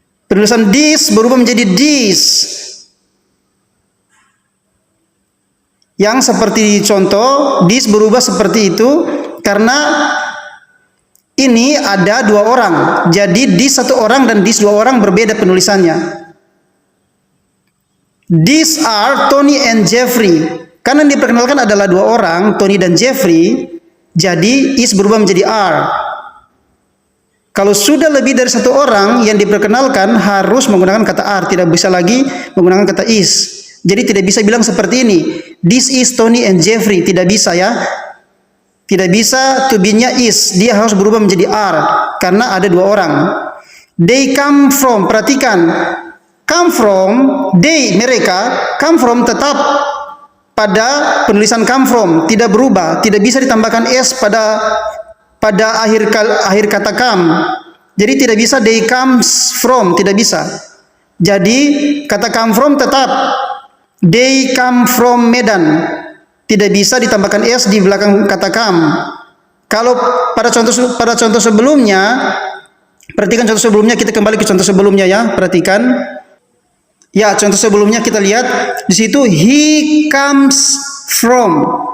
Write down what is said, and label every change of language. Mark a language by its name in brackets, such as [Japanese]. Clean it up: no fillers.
[Indonesian] Penulisan this berubah menjadi this. Yang seperti contoh, this berubah seperti itu karena ini ada dua orang. Jadi this satu orang dan this dua orang berbeda penulisannya. [English] These are Tony and Jeffrey. [Indonesian] Karena yang diperkenalkan adalah dua orang, Tony dan Jeffrey. Jadi is berubah menjadi are. Kalau sudah lebih dari satu orang yang diperkenalkan harus menggunakan kata are, tidak bisa lagi menggunakan kata is. Jadi tidak bisa bilang seperti ini, [English] this is Tony and Jeffrey, [Indonesian] tidak bisa ya. Tidak bisa to be-nya is, dia harus berubah menjadi are karena ada dua orang. [English] They come from, [Indonesian] perhatikan, come from, they mereka, come from tetap pada penulisan come from, tidak berubah, tidak bisa ditambahkan s pada akhir kata come. Jadi tidak bisa [English] they comes from, [Indonesian] tidak bisa. Jadi kata come from tetap [English] they come from Medan. [Indonesian] Tidak bisa ditambahkan s di belakang kata come. Kalau pada contoh sebelumnya, perhatikan contoh sebelumnya, kita kembali ke contoh sebelumnya ya, perhatikan. Ya, contoh sebelumnya kita lihat di situ [English] he comes from.